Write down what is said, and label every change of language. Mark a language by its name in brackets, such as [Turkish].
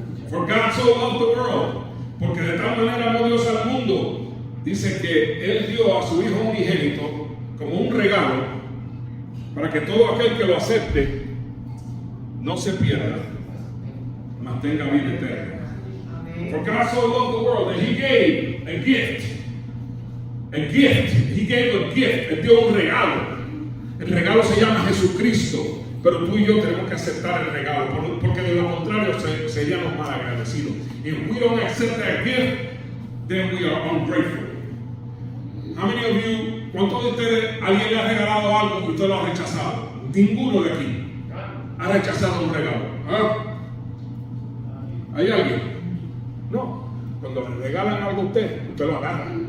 [English] For God so loved the world. [Spanish] Porque de tal manera amó Dios al mundo. Dice que Él dio a su Hijo unigénito como un regalo para que todo aquel que lo acepte no se pierda, mantenga vida eterna. [English] For God so loved the world that He gave a gift. A gift. He gave a gift. [Spanish] Él dio un regalo. El regalo se llama Jesucristo. Pero tú y yo tenemos que aceptar el regalo, porque de lo contrario seríamos mal agradecidos. [English] If we don't accept that gift, then we are ungrateful. How many of you, [Spanish] ¿cuántos de ustedes, alguien le ha regalado algo y usted lo ha rechazado? Ninguno de aquí ha rechazado un regalo. ¿Ah? ¿Hay alguien? No. Cuando le regalan algo a usted lo agarra.